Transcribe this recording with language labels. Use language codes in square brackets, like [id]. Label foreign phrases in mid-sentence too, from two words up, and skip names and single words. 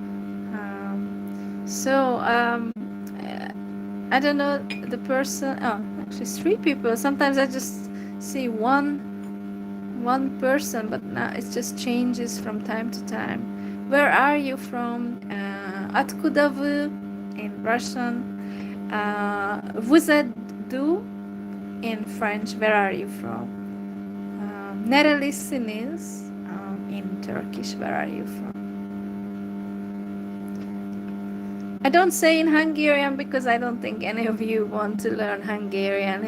[en] So I don't know the person. Oh, actually 3 people. Sometimes I just see one person, but now it just changes from time to time. Where are you from? [ru] Откуда вы [en] in Russian? [fr] Vous êtes d'où [en] in French? Where are you from? Nerelisiniz in Turkish. Where are you from? I don't say in Hungarian because I don't think any of you want to learn Hungarian.